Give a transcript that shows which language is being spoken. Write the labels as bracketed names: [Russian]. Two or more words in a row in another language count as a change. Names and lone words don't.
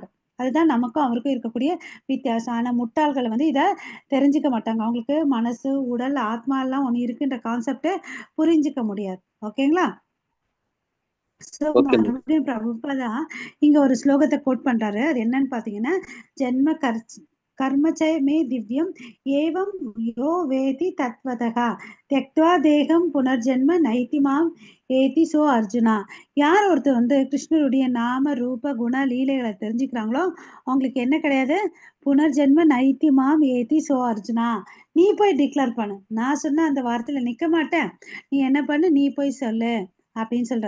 [Tamil] அதுதான் நமக்கும் அவருக்கும் இருக்கக்கூடிய வித்தியாசம். ஆனா முட்டாள்கள் வந்து இதை தெரிஞ்சுக்க மாட்டாங்க. அவங்களுக்கு மனசு, உடல், ஆத்மா எல்லாம் ஒண்ணு இருக்குன்ற கான்செப்டை புரிஞ்சுக்க முடியாது. ஓகேங்களா? மறுபடியும் பிரபுபாதா இங்க ஒரு ஸ்லோகத்தை கோட் பண்றாரு. அது என்னன்னு பாத்தீங்கன்னா, [Sanskrit] ஜென்ம कर्म च मे दिव्यम् एवं यो वेति तत्त्वतः त्यक्त्वा देहं पुनर्जन्म नैति माम् एति सो अर्जुन. [Tamil] யார் ஒருத்தர் வந்து கிருஷ்ணருடைய நாம ரூப குண லீலைகளை தெரிஞ்சுக்கிறாங்களோ அவங்களுக்கு என்ன கிடையாது, [Sanskrit] पुनर्जन्म नैति माम् एति सो अर्जुन. [Tamil] நீ போய் டிக்ளேர் பண்ணு, நான் சொன்ன அந்த வார்த்தையில நிக்க மாட்டேன், நீ என்ன பண்ணு, நீ போய் சொல்லு அப்படின்னு சொல்றாரு.